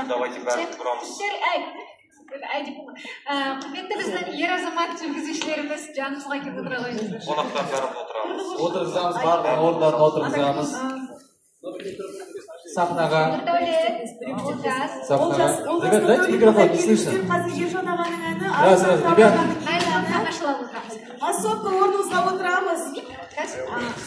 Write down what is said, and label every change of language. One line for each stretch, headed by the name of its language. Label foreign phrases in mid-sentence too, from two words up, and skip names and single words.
Kazakh: Давайте бәрін тұрамыз. Құрметті біздің ер азамат жүргізушілеріміз жанымызға келіп отыра қойыңыздар. Қонақтар бәрін отырамыз. Отырғызамыз, барлық орындарын отырғызамыз. Сахнаға. Олжас.
Russian: Ребят, дайте микрофон, не слышно. Раз, ребят.
Kazakh: Тамашалап отырамыз. Особо орныңызға отырамыз.